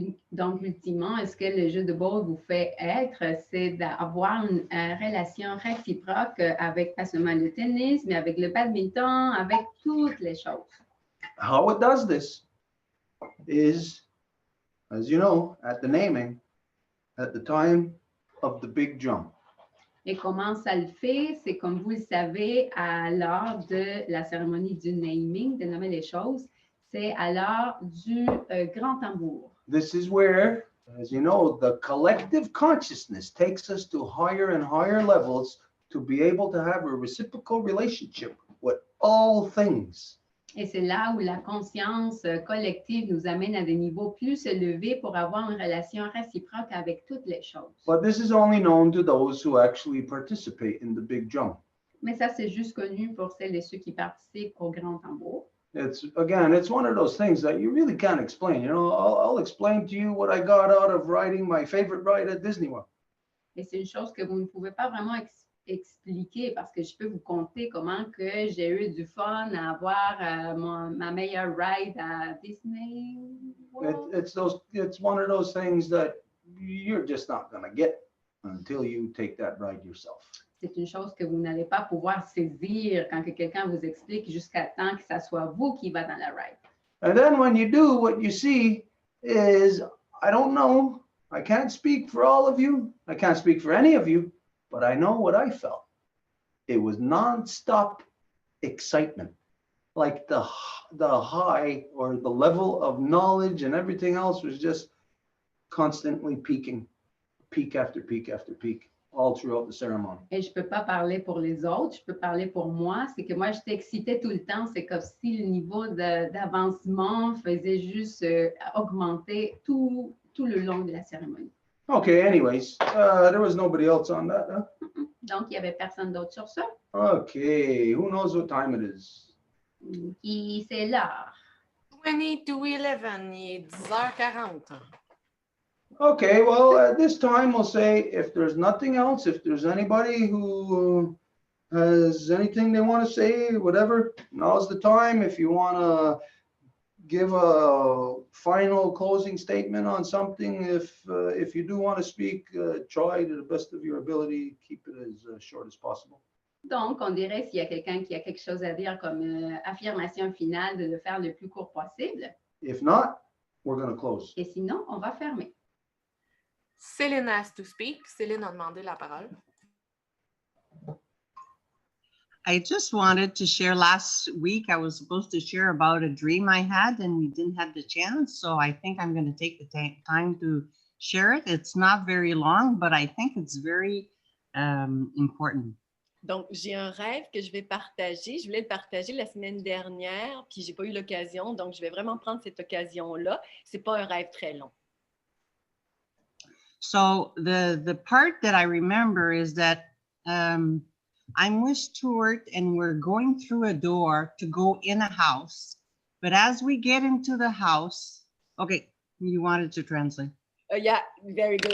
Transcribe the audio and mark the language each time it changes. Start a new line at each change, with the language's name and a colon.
French: Donc, ultimement, est-ce que le jeu de ball vous fait être, c'est d'avoir une relation réciproque avec pas seulement le tennis, mais avec le badminton, avec toutes les choses.
English: How it does this is, as you know, at the naming, at the time of the big jump.
French: Et comment ça le fait? C'est comme vous le savez, à l'heure de la cérémonie du naming, de nommer les choses, c'est à l'heure du grand tambour.
English: This is where, as you know, the collective consciousness takes us to higher and higher levels to be able to have a reciprocal relationship with all things.
French: Et c'est là où la conscience collective nous amène à des niveaux plus élevés pour avoir une relation réciproque avec toutes les choses.
English: But this is only known to those who actually participate in the big jump.
French: Mais ça, c'est juste connu pour celles et ceux qui participent au grand tambour.
English: It's one of those things that you really can't explain. You know, I'll explain to you what I got out of riding my favorite ride at Disney World.
French: Et c'est une chose que vous ne pouvez pas vraiment expliquer parce que je peux vous conter comment que j'ai eu du fun à avoir ma meilleure ride à Disney World.
English: It's one of those things that you're just not going to get until you take that ride yourself.
French: C'est une chose que vous n'allez pas pouvoir saisir quand que quelqu'un vous explique jusqu'à temps que ça soit vous qui va dans la ride.
English: And then when you do, what you see is, I don't know, I can't speak for all of you, I can't speak for any of you, but I know what I felt. It was non-stop excitement, like the high or the level of knowledge and everything else was just constantly peaking, peak after peak after peak, all throughout the ceremony.
French: Et je peux pas parler pour les autres, je peux parler pour moi. C'est que moi, j'étais excitée tout le temps. C'est comme si le niveau d'avancement faisait juste augmenter tout le long de la cérémonie.
English: Okay, anyways, there was nobody else on that, huh?
French: Donc, il y avait personne d'autre sur ça.
English: Okay, who knows what time it is?
French: Qui c'est l'heure.
English: 20 to 11,
French: il est 10h40.
English: Okay, well, at this time, we'll say if there's nothing else, if there's anybody who has anything they want to say, whatever, now's the time. If you want to give a final closing statement on something, if you do want to speak, try to the best of your ability, keep it as short as possible.
French: Donc, on dirait s'il y a quelqu'un qui a quelque chose à dire comme affirmation finale, de le faire le plus court possible.
English: If not, we're going to close.
French: Et sinon, on va fermer.
English: Céline has to speak.
French: Céline a demandé la parole.
English: I just wanted to share, last week I was supposed to share about a dream I had and we didn't have the chance. So I think I'm going to take the time to share it. It's not very long, but I think it's very important.
French: Donc, j'ai un rêve que je vais partager. Je voulais le partager la semaine dernière, puis j'ai pas eu l'occasion. Donc, je vais vraiment prendre cette occasion-là. C'est pas un rêve très long.
English: So the part that I remember is that I'm with Stuart and we're going through a door to go in a house. But as we get into the house, okay, you wanted to translate. Yeah, very good.